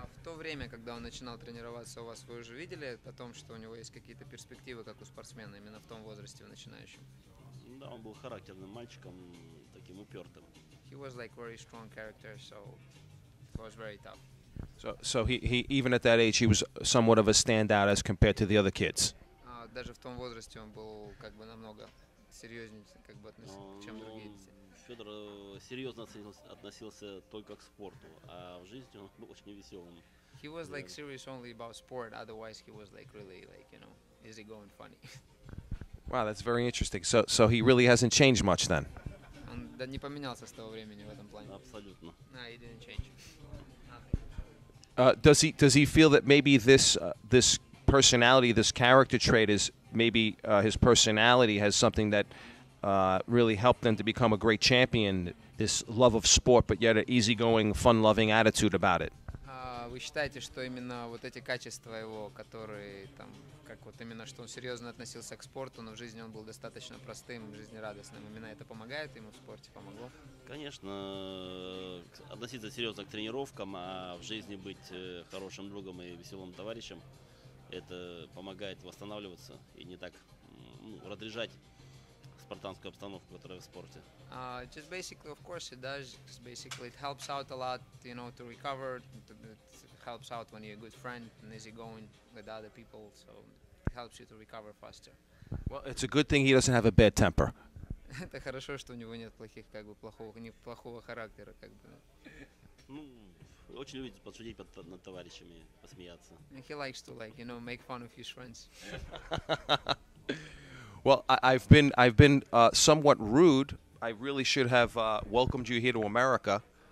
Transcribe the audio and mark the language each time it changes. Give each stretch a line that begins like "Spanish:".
Russian: В то время, когда он начинал тренироваться у вас, вы уже видели о том, что у него есть какие-то перспективы, как у спортсмена, именно в том возрасте, в начинающем? Да, он был характерным мальчиком, таким упертым.
English: He was very strong character, so it was very tough. So he even at that age, he was somewhat of a standout as compared to the other kids.
Russian: Даже в том возрасте он был намного серьезнее, чем другие дети. Федор серьезно относился только к спорту, а в жизни он был очень веселым.
English: He was serious only about sport. Otherwise, he was really easygoing, funny. Wow, that's very interesting. So he really hasn't changed much then.
Russian: Он не поменялся с того времени в этом плане. Абсолютно.
English: No, he didn't change. Does he feel that maybe this personality, this character trait, is maybe his personality has something that really helped him to become a great champion? This love of sport, but yet an easygoing, fun-loving attitude about it.
Russian: Вы считаете, что именно вот эти качества его, которые именно что он серьезно относился к спорту, но в жизни он был достаточно простым, жизнерадостным, именно это помогает ему в спорте, помогло? Конечно, относиться серьезно к тренировкам, а в жизни быть хорошим другом и веселым товарищем, это помогает восстанавливаться и не так разряжать спартанскую обстановку, которая в спорте.
English: Just basically, of course, it does. Just basically, it helps out a lot, to recover. It helps out when you're a good friend and easygoing with other people, so it helps you to recover faster. Well, it's a good thing he doesn't have a bad temper.
Russian: Это хорошо, что у него нет плохого характера, Ну, очень любит подшутить над товарищами, посмеяться.
English: He likes to make fun of his friends. Well, I've been somewhat rude. I really should have welcomed you here to America.